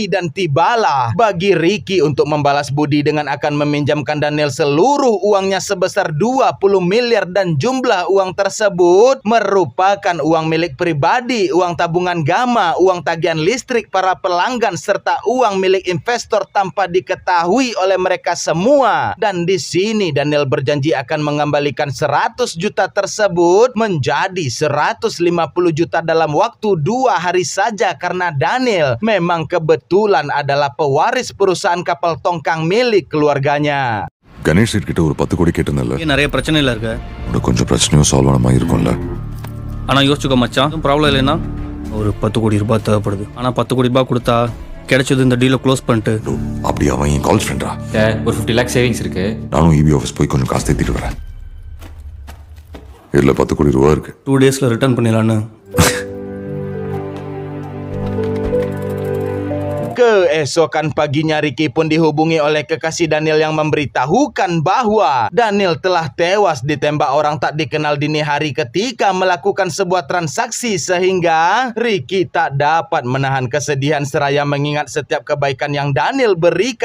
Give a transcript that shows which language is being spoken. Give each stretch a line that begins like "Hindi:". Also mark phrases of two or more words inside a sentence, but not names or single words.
Indonesian: Dan tibalah bagi Ricky untuk membalas budi dengan akan meminjamkan Daniel seluruh uangnya sebesar 20 miliar, dan jumlah uang tersebut merupakan uang milik pribadi, uang tabungan Gama, uang tagihan listrik para pelanggan, serta uang milik investor tanpa diketahui oleh mereka semua. Dan di sini Daniel berjanji akan mengembalikan 100 juta tersebut menjadi 150 juta dalam waktu 2 hari saja, karena Daniel memang kebetulan adalah pewaris perusahaan kapal tongkang milik keluarganya.
Tamil: கணேஷ் கிட்ட ஒரு 10 கோடி கேட்டிருந்தல. நிறைய பிரச்சனைல இருக்கு. உனக்கு கொஞ்சம் பிரச்சனையும் சால்வ் ஆன மாதிரி இருக்கும்ல. ஆனா யோசிச்சுக்க மச்சான், ப்ராப்ளம் இல்லைன்னா ஒரு 10 கோடி ரூபாய் தேவைப்படுது. ஆனா 10 கோடி ரூபாய் கொடுத்தா கிடைச்சது இந்த டீலை க்ளோஸ் பண்ணிட்டு. அப்படி அவன் என் கால் ஃப்ரெண்டா. ஒரு 50 lakh சேவிங்ஸ் இருக்கு. நானும் இபி ஆஃபீஸ் போய் கொஞ்சம் காசு தேத்திட்டு வரேன். இதுல 10 கோடி ரூபாய் இருக்கு. 2 daysல ரிட்டர்ன் பண்ணிடலான்னு.
Indonesian: Keesokan paginya Ricky pun dihubungi oleh kekasih Daniel yang memberitahukan bahwa Daniel telah tewas ditembak orang tak dikenal dini hari ketika melakukan sebuah transaksi, sehingga Ricky tak dapat menahan kesedihan seraya mengingat setiap kebaikan yang Daniel berikan.